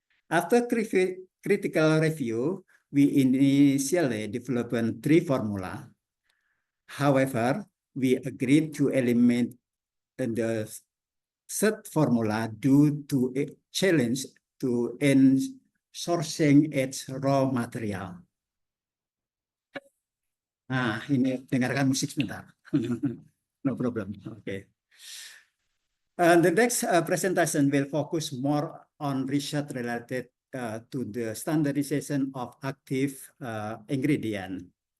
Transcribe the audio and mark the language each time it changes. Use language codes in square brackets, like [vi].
[en] After critical review, we initially developed 3 formula. However, we agreed to eliminate the third formula due to a challenge to sourcing its raw material. [id] Nah, ini dengarkan musik sebentar. [en] No problem. Okay. The next presentation will focus more on research related to the standardization of active ingredient.